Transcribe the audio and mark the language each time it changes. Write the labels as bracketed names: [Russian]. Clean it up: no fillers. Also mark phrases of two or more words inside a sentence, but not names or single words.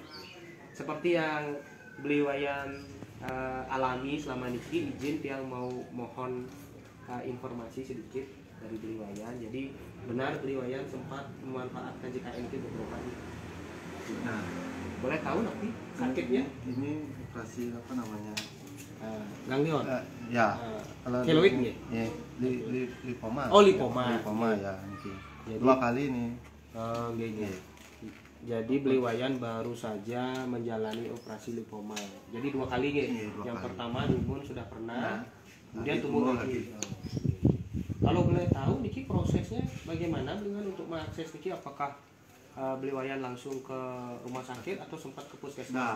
[Indonesian] Seperti yang Beliwayan alami selama niki, izin yang mau mohon informasi sedikit dari Beliwayan. Jadi benar Beliwayan sempat memanfaatkan JKN itu beberapa kali. Nah, boleh tahu nanti sakitnya? Ini operasi apa namanya? Ganglion. Ya. Kalau keloid nggih? Ya, lipoma. Oh, lipoma. Lipoma ya niki. Jadi, 2 kali nih. Nggih. Jadi Beliwayan baru saja menjalani operasi lipoma. Jadi 2 kali nggih. Yang kali. Pertama Dumun sudah pernah. Kemudian tumbuh lagi. Kalau boleh tahu niki prosesnya bagaimana dengan untuk mengakses niki, apakah Beliwayan langsung ke rumah sakit atau sempat ke puskesmas?